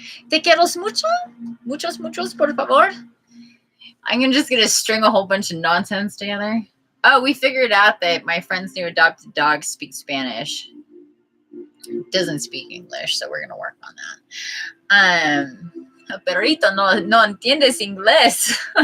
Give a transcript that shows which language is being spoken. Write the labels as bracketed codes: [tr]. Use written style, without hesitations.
[es] Te quiero mucho. Muchos, por favor. [en] I'm just gonna string a whole bunch of nonsense together. Oh, we figured out that my friend's new adopted dog speaks Spanish. Doesn't speak English, so we're gonna work on that. [es] Perrito, no entiendes inglés.